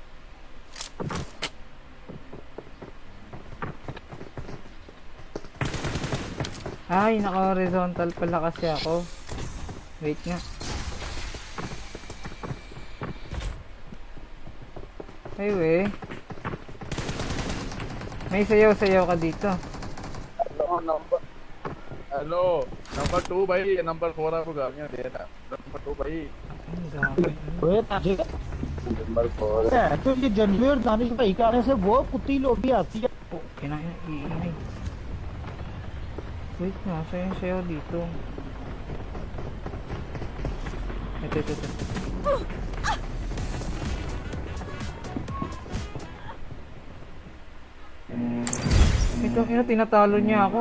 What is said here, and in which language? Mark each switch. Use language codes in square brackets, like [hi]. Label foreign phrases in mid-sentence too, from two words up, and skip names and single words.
[tl] Ay, naka-horizontal pala kasi ako. Wait nga. Ay, we. May sayaw-sayaw ka dito. [hi] हेलो नंबर 2 भाई ये नंबर 4 आपको गाड़ियां दे रहा नंबर 2 भाई ओए ताजे नंबर 4 है तो ये जनवी और दानिश भाई का आने से वो कुत्ती लोग भी आती है [tl] Oh, iingay. Wait nga, sayaw-sayaw dito. Ito. Itong ina, tinatalo niya ako.